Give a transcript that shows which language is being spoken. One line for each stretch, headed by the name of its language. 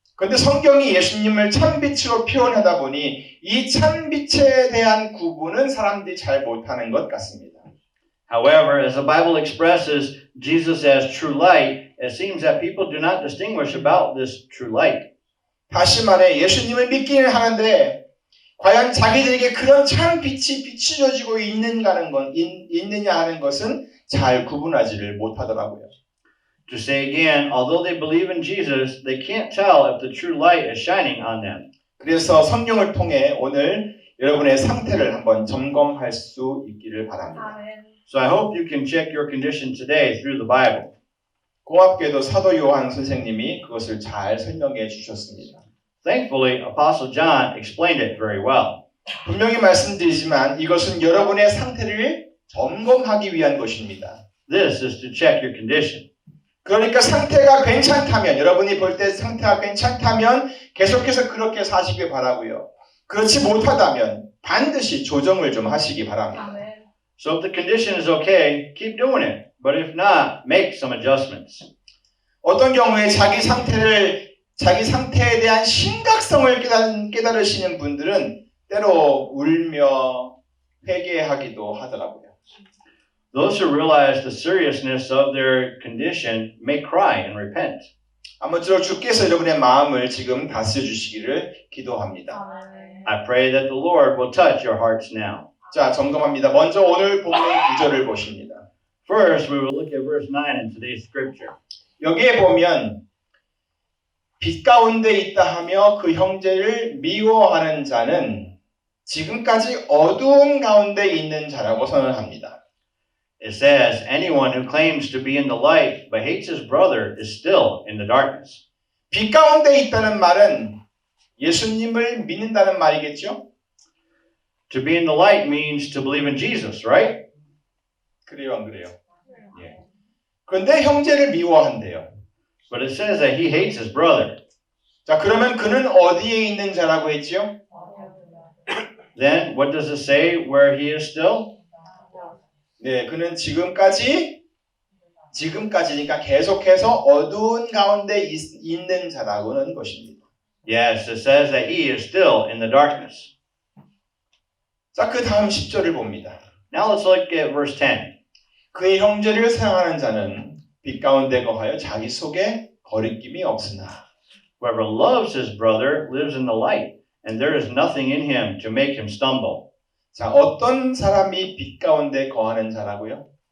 Korean: 그런데 성경이 예수님을 참빛으로 표현하다 보니 이 참빛에 대한 구분은 사람들이 잘 못하는 것 같습니다.
English: However, as the Bible expresses Jesus as true light, it seems that people do not distinguish about this true light.
Korean: 다시 말해 예수님을 믿기는 하는데 과연 자기들에게 그런 참빛이 비추어지고 있느냐 하는 것은 잘 구분하지를 못하더라고요.
English: To say again, although they believe in Jesus, they can't tell if the true light is shining on them.
Korean: 그래서 성령을 통해 오늘 여러분의 상태를 한번 점검할 수 있기를 바랍니다.
English: So I hope you can check your condition today through the Bible.
Korean: 고맙게도 사도 요한 선생님이 그것을 잘 설명해 주셨습니다.
English: Thankfully, Apostle John explained it very well.
Korean: 분명히 말씀드리지만 이것은 여러분의 상태를 점검하기 위한 것입니다.
English: This is to check your condition.
Korean: 그러니까 상태가 괜찮다면, 여러분이 볼 때 상태가 괜찮다면 계속해서 그렇게 사시길 바라고요. 그렇지 못하다면 반드시 조정을 좀 하시기 바랍니다.
English: So if the condition is okay, keep doing it. But if not, make some adjustments.
Korean: 어떤 경우에 자기 상태에 대한 심각성을 깨달으시는 분들은 때로 울며 회개하기도 하더라고요.
English: Those who realize the seriousness of their condition may cry and repent.
Korean: 아무쪼록 주께서 여러분의 마음을 지금 다스려 주시기를 기도합니다.
English: I pray that the Lord will touch your hearts now.
Korean: 자, 점검합니다. 먼저 오늘 본문 9절을 보십니다.
English: First, we will look at verse 9 in today's scripture.
Korean: 여기에 보면 빛 가운데 있다 하며 그 형제를 미워하는 자는 지금까지 어두운 가운데 있는 자라고 선언합니다.
English: It says, anyone who claims to be in the light but hates his brother is still in the darkness.
Korean: 빛 가운데 있다는 말은 예수님을 믿는다는 말이겠죠?
English: To be in the light means to believe in Jesus, right?
Korean: 그래요, 안 그래요? 예. 그런데 형제를 미워한대요.
English: But it says that he hates his brother.
Korean: 자, 그러면 그는 어디에 있는 자라고 했죠?
English: Then what does it say where he is still?
Korean: 네, 그는 지금까지니까 계속해서 어두운 가운데 있는 자라고는 것입니다.
English: Yes, it says that he is still in the darkness.
Korean: 자, 그 다음 10절을 봅니다.
English: Now let's look at verse 10.
Korean: 그의 형제를 사랑하는 자는 빛 가운데 거하여 자기 속에 거리낌이 없으나
English: Whoever loves his brother lives in the light, and there is nothing in him to make him stumble.
Korean: 자, 어떤 사람이 빛 가운데 거하는 자라고요?